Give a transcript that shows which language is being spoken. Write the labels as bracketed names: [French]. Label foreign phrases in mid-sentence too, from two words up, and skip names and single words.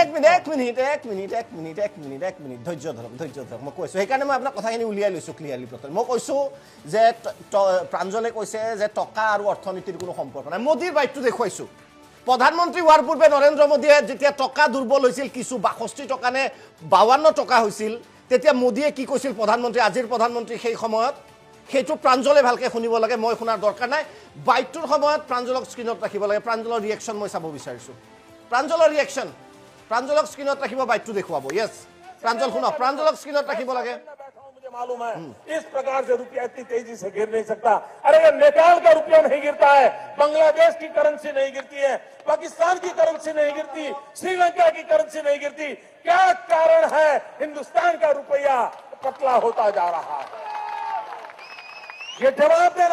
[Assamese] মিনিট ধৈৰ্য ধৰক মই কৈছো সেইকাৰণে মই আপোনাক কথাখিনি উলিয়াই লৈছো ক্লিয়াৰলি মই কৈছো যে প্ৰাঞ্জলে কৈছে যে টকা আৰু অৰ্থনীতিৰ কোনো সম্পৰ্ক নাই মোদীৰ বাইটটো দেখুৱাইছো প্ৰধানমন্ত্ৰী হোৱাৰ পূৰ্বে নৰেন্দ্ৰ মোদীয়ে যেতিয়া টকা দুৰ্বল হৈছিল কিছু 62 টকা নে 52 টকা হৈছিল তেতিয়া মোদীয়ে কি কৈছিল প্ৰধানমন্ত্ৰী আজিৰ প্ৰধানমন্ত্ৰী সেই সময়ত সেইটো প্ৰাঞ্জলে ভালকে শুনিব লাগে মই শুনাৰ দৰকাৰ নাই বাইটটোৰ সময়ত প্ৰাঞ্জলক স্ক্ৰিনত ৰাখিব লাগে প্ৰাঞ্জলৰ ৰিএকচন মই চাব বিচাৰিছো প্ৰাঞ্জলৰ ৰিএকচন প্ৰাঞ্জলক স্ক্ৰিনত ৰাখিব বাইটটো দেখুৱাব [Hindi] यस प्रांजल सुनो प्रांजल स्क्रीन रखी बोला मुझे मालूम है इस प्रकार से रुपया इतनी तेजी से गिर नहीं सकता अरे नेपाल का रुपया नहीं गिरता है बांग्लादेश की करेंसी नहीं गिरती है पाकिस्तान की करेंसी नहीं गिरती श्रीलंका की करेंसी नहीं गिरती क्या कारण है हिंदुस्तान का रुपया पतला होता जा रहा है ये जवाब देना